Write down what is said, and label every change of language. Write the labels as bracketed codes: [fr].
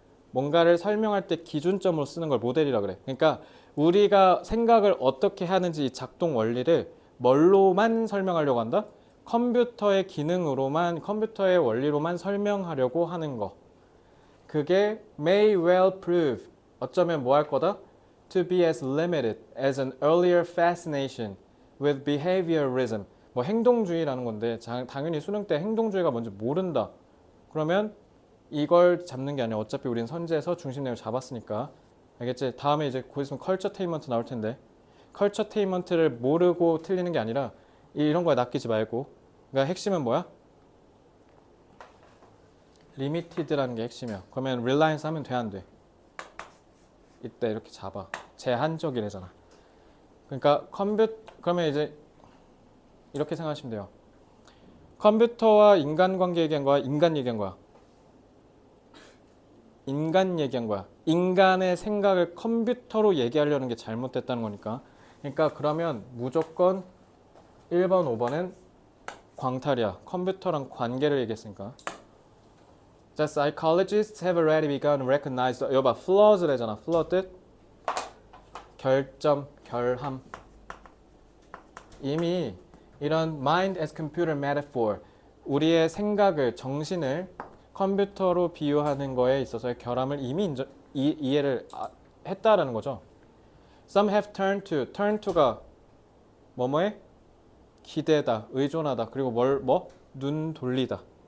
[ko] 뭔가를 설명할 때 기준점으로 쓰는 걸 모델이라 그래. 그러니까 우리가 생각을 어떻게 하는지 이 작동 원리를 뭘로만 설명하려고 한다? 컴퓨터의 기능으로만, 컴퓨터의 원리로만 설명하려고 하는 거. 그게 [en] may well prove, [ko] 어쩌면 뭐 할 거다? [en] To be as limited as an earlier fascination with behaviorism. [ko] 뭐 행동주의라는 건데 당연히 수능 때 행동주의가 뭔지 모른다. 그러면 이걸 잡는 게 아니라 어차피 우리는 선지에서 중심 내용을 잡았으니까 알겠지? 다음에 이제 곧 있으면 컬처테인먼트 나올 텐데 컬처테인먼트를 모르고 틀리는 게 아니라 이런 거에 낚이지 말고 그러니까 핵심은 뭐야? 리미티드라는 게 핵심이야. 그러면 reliance 하면 돼, 안 돼? 이때 이렇게 잡아. 제한적이래잖아. 그러니까 그러면 이제 이렇게 생각하시면 돼요. 컴퓨터와 인간관계 얘기한 거야? 인간 얘기한 거야? 인간 얘기한 거야. 인간의 생각을 컴퓨터로 얘기하려는 게 잘못됐다는 거니까. 그러니까 그러면 무조건 1번, 5번은 광탈이야. 컴퓨터랑 관계를 얘기했으니까. [en] 자, psychologists have already begun to recognize [ko] 여기 봐, [en] flaws래잖아. [ko] flaw 뜻 결점, 결함. 이미 이런 [en] mind as computer metaphor [ko] 우리의 생각을, 정신을 컴퓨터로 비유하는 거에 있어서의 결함을 이미 이해를 했다라는 거죠. [en] Some have turn to [ko] 가 뭐뭐에 기대다, 의존하다, 그리고 눈 돌리다.